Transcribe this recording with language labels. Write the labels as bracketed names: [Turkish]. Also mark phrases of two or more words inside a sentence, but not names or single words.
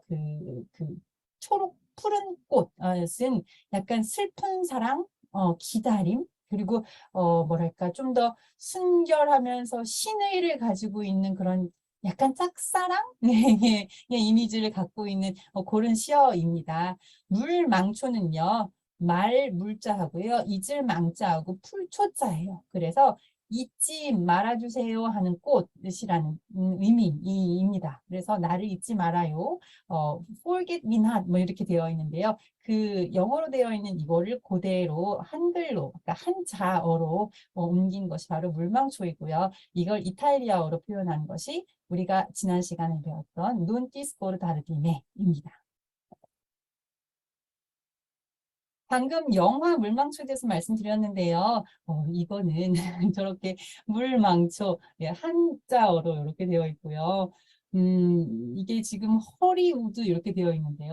[Korean] 그 초록 푸른 꽃은 약간 슬픈 사랑, 기다림, 그리고 뭐랄까 좀 더 순결하면서 신의를 가지고 있는 그런 약간 짝사랑 네, 이미지를 갖고 있는 그런 시어입니다. 물망초는요. 말 물자하고요. 잊을 망자하고 풀초자예요. 그래서 잊지 말아주세요 하는 꽃이라는 의미입니다. 그래서 나를 잊지 말아요. [English] forget me not 뭐 이렇게 되어 있는데요. [Korean] 그 영어로 되어 있는 이거를 그대로 한글로, 그러니까 한자어로 옮긴 것이 바로 물망초이고요. 이걸 이탈리아어로 표현한 것이 우리가 지난 시간에 배웠던 [Italian] Non ti scordare di me [Korean] 입니다. 방금 영화 물망초에 대해서 말씀드렸는데요. 이거는 저렇게 물망초, 예, 한자어로 이렇게 되어 있고요. 이게 지금 허리우드 이렇게 되어 있는데요.